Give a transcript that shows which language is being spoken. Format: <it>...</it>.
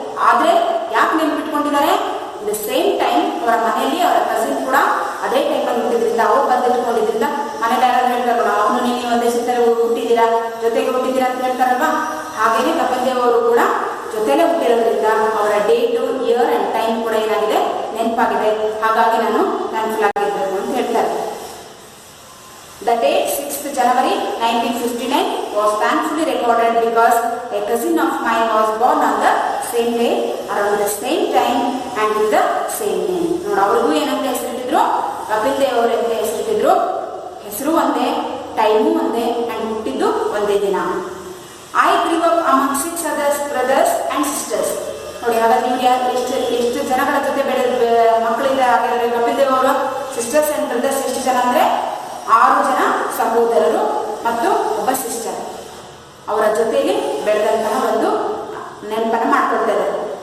<kn>ಆದರೆ ಯಾಕೆ ನೆನಪಿಟ್ಕೊಂಡಿದ್ದಾರೆ? The same time ಅವರ ಮನೆಯಲ್ಲಿ ಅವರ ಕಸಿನ್ ಕೂಡ ಅದೇ ಟೈಮಲ್ಲಿ ಹುಟ್ಟಿದ್ರಿಂದ, ಅವ್ರು ಬರೆದಿಟ್ಕೊಂಡಿದ್ರಿಂದ ಮನೇಲಿ ಯಾರು ಹೇಳ್ತಾರಲ್ಲ, ಅವನು ನೀನು ಒಂದೇ ಸುತ್ತಲೇ ಹುಟ್ಟಿದ್ದೀರಾ, ಜೊತೆಗೆ ಹುಟ್ಟಿದ್ದೀರಾ ಅಂತ ಹೇಳ್ತಾರಲ್ವಾ. ಹಾಗೇನೆ ಕಪಿಲ್ ದೇವ್ ಅವರು ಕೂಡ ಜೊತೆಲೇ ಹುಟ್ಟಿರೋದ್ರಿಂದ ಅವರ ಡೇಟು, ಇಯರ್ ಆ್ಯಂಡ್ ಟೈಮ್ ಕೂಡ ಏನಾಗಿದೆ ನೆನಪಾಗಿದೆ. ಹಾಗಾಗಿ ನಾನು ಥ್ಯಾಂಕ್ಫುಲ್ ಆಗಿರಬೇಕು ಅಂತ ಹೇಳ್ತಾರೆ.</kn> <en>The date 6th January 1959 was thankfully recorded because a cousin of mine was born on the same day, around the same time and with the same name.</en> <kn>ನೋಡಿ, ಅವ್ರಿಗೂ ಏನಂತ ಹೆಸರಿಟ್ಟಿದ್ರು? ಕಪಿಲ್ ದೇವ್ ಅವರಂತ ಹೆಸರಿಟ್ಟಿದ್ರು. ಹೆಸರು ಒಂದೇ, ಟೈಮು ಒಂದೇ, ಆ್ಯಂಡ್ ಹುಟ್ಟಿದ್ದು ಒಂದೇ ದಿನ.</kn> <en>I grew up among 6 other brothers and sisters.</en> <kn>ನೋಡಿ, ಹಾಗಾದ್ರೆ ಇವ್ರು ಎಷ್ಟು ಜನಗಳ ಜೊತೆ ಮಕ್ಕಳಿಂದ ಹಾಗಾದ್ರೆ ಕಪಿಲ್ ದೇವ್ ಅವರು ಸಿಸ್ಟರ್ಸ್ ಆ್ಯಂಡ್ ಬ್ರದರ್ಸ್ ಎಷ್ಟು ಜನ ಅಂದರೆ 6 ಜನ ಸಹೋದರರು ಮತ್ತು ಒಬ್ಬ ಸಿಸ್ಟರ್. ಅವರ ಜೊತೆಯಲ್ಲಿ ಬೆಳೆದಂತಹ ಒಂದು ನೆನಪನ್ನು ಮಾಡ್ಕೊಳ್ತಾ ಇದ್ದಾರೆ.</kn>